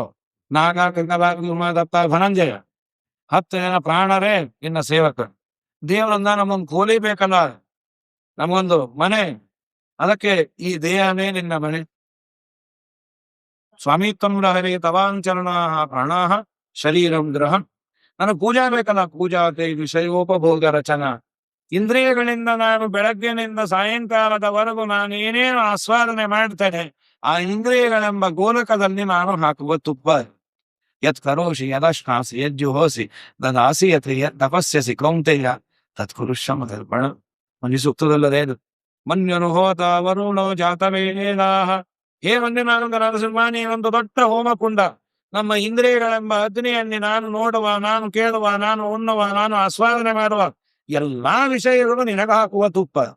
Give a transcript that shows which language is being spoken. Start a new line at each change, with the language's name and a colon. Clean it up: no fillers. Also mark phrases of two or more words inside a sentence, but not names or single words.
Kannada: ನಾಗ ದತ್ತ ಧನಂಜಯ 10 ಜನ ಪ್ರಾಣರೇ ನಿನ್ನ ಸೇವಕರು. ದೇವರನ್ನ ನಮ್ಮೊಂದು ಕೋಲಿ ಬೇಕಲ್ಲ, ನಮಗೊಂದು ಮನೆ. ಅದಕ್ಕೆ ಈ ದೇಹನೇ ನಿನ್ನ ಮನೆ.
Sanskrit: ಸ್ವಾಮಿತ್ವಂ ಹರೇ ತವಾಂಚರಣ ಪ್ರಾಣಾಹ ಶರೀರಂ ಗೃಹಂ.
Kannada: ನನಗೆ ಪೂಜಾ ಬೇಕಲ್ಲ,
Sanskrit: ಪೂಜಾತೆ ವಿಷಯೋಪಭೋಗ ರಚನಾ.
Kannada: ಇಂದ್ರಿಯಗಳಿಂದ ನಾನು ಬೆಳಗ್ಗಿನಿಂದ ಸಾಯಂಕಾಲದವರೆಗೂ ನಾನು ಏನೇನು ಆಸ್ವಾದನೆ ಮಾಡ್ತೇನೆ, ಆ ಇಂದ್ರಿಯಗಳೆಂಬ ಗೋಲಕದಲ್ಲಿ ನಾನು ಹಾಕುವ ತುಪ್ಪ.
Sanskrit: ಯತ್ ಕರೋಷಿ ಯದಶ್ನಾಸಿ ಯಜ್ಜುಹೋಸಿ ದದಾಸಿ ಯತ್ ತಪಸ್ಯಸಿ ಕೌಂತೆಯ ತತ್ಕುರುಶ್ರಮ ತರ್ಪಣ.
Kannada: ಮನಿ ಸೂಕ್ತದಲ್ಲದೆ ಇದು.
Sanskrit: ಮನ್ಯನು ಹೋತ ವರುಣೋ ಜಾತವೇದಾಹ.
Kannada: ಹೇ ಮಂಜುನಾಥ ನರಸಿಂಹ, ನೀನೊಂದು ದೊಡ್ಡ ಹೋಮಕುಂಡ. ನಮ್ಮ ಇಂದ್ರಿಯಗಳೆಂಬ ಅಗ್ನಿಯಲ್ಲಿ ನಾನು ನೋಡುವ, ನಾನು ಕೇಳುವ, ನಾನು ಉಣ್ಣುವ, ನಾನು ಆಸ್ವಾದನೆ ಮಾಡುವ ಎಲ್ಲಾ ವಿಷಯಗಳು ನಿನಗ ಹಾಕುವ ತುಪ್ಪ.